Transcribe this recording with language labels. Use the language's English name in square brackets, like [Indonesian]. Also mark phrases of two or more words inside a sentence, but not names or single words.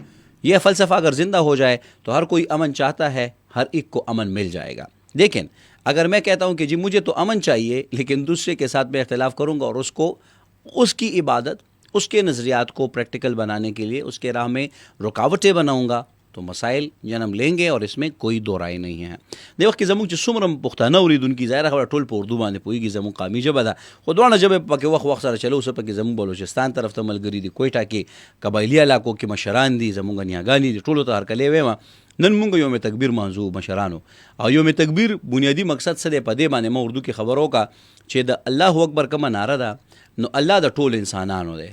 [Urdu] یہ فلسفہ اگر زندہ ہو جائے تو ہر کوئی امن چاہتا ہے، ہر ایک کو امن مل جائے گا. لیکن اگر میں کہتا ہوں کہ جی مجھے تو امن چاہیے، لیکن دوسرے کے ساتھ میں اختلاف کروں گا اور اس کی عبادت، اس کے نظریات کو پریکٹیکل بنانے کے لیے اس کے راہ میں رکاوٹیں بناؤں گا، تو مسائل جنم لیں گے، اور اس میں کوئی دو رائے نہیں ہے. [Pashto] د وخت کې زموږ چې څومره پښتانه اوریدونکي ظاهره خبره ټول په اردو باندې پوهېږي، زموږ قومي ژبه ده، خو دواړه ژبې پکې وخت سره چلو. اوس پکې زموږ بلوچستان طرف ته ملګري دي، کویټه کې قبایلي علاقو کې مشران دي، زموږ نیاګانې دي، ټولو ته هرکلی وایم. نن مونږ یوم تکبیر منځو مشرانو، او یوم تکبیر بنیادی مقصد څه دی، په دې باندې ما اردو کې خبرو کا چې د الله اکبر کومه نعره ده، نو الله د ټول انسانانو دی.